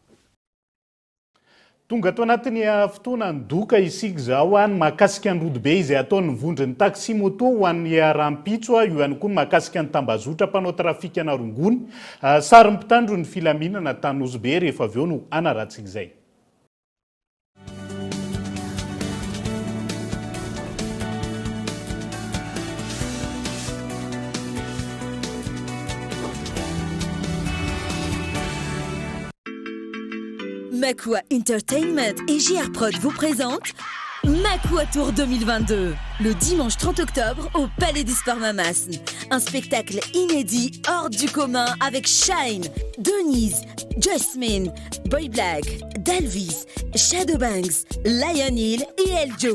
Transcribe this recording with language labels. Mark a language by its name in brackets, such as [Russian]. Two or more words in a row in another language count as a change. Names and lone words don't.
[Malagasy] Tonga ato anatin'ny fotoana ndoka isika zao any mahakasika ny rodobe izay ataony mivondrony taxi moto ho an'ny rampitso io ihany koa mahakasika ny tambazotra mpanao trafika na rongony sary mpitandro ny filaminana Tanozobe rehefa avy eo no anaratsika izay. [French] Makua Entertainment et JR Prod vous présentent Makua Tour 2022, le dimanche 30 octobre au Palais des Sports Mamas. Un spectacle inédit hors du commun avec Shine, Denise, Jasmine, Boy Black, Dalvis, Shadowbanks, Lion Hill et Eljo.